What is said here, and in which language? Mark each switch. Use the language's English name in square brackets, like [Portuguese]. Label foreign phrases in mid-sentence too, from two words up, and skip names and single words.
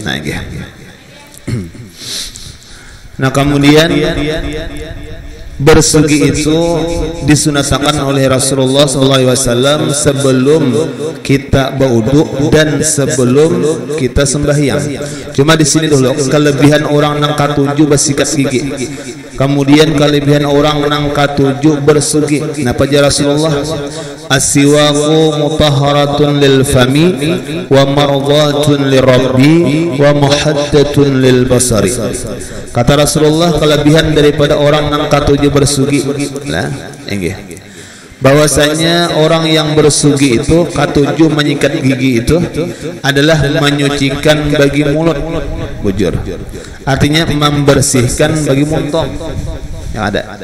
[Indonesian] Nah, kemudian bersugi itu disunatkan oleh Rasulullah SAW sebelum kita berwudu dan sebelum kita sembahyang. [Banjar] Cuma di sini dulu kelebihan orang nang katujuh bersikat gigi. Kemudian kelebihan orang nang katujuh bersugi. Napa aja Rasulullah? [Arabic] السواك مطهرة للفم ومرضاة للرب ومحدة للبصر. [Banjar] Kata Rasulullah, kelebihan daripada orang nang katujuh bersugi. [Indonesian] Nah, bahwasanya orang yang bersugi itu katujuh menyikat gigi itu adalah menyucikan bagi mulut, bujur. Artinya membersihkan bagi muntong yang ada.